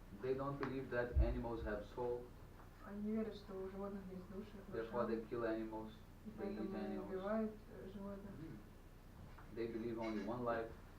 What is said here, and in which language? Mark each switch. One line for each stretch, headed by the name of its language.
English: They don't believe that animals have soul.
Russian: Они не верят, что у животных есть души.
English: Therefore they kill animals.
Russian: И
English: They eat
Russian: поэтому
English: animals.
Russian: убивают животных.
English: They believe only one life.